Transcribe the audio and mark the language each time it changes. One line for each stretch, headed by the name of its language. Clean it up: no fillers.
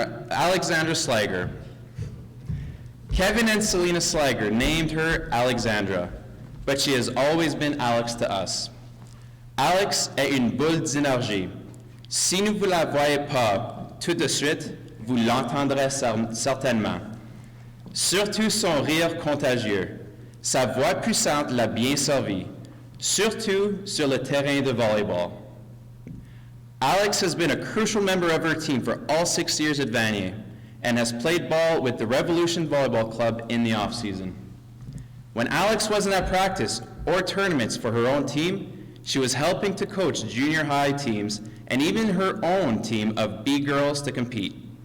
English: Alexandra Slager. Kevin and Selena Slager named her Alexandra, but she has always been Alex to us.
French: Alex est une boule d'énergie. Si vous ne la voyez pas tout de suite, vous l'entendrez certainement. Surtout son rire contagieux. Sa voix puissante l'a bien servi, surtout sur le terrain de volleyball.
English: Alex has been a crucial member of her team for all 6 years at Vanier and has played ball with the Revolution Volleyball Club in the off-season. When Alex wasn't at practice or tournaments for her own team, she was helping to coach junior high teams and even her own team of B girls to compete.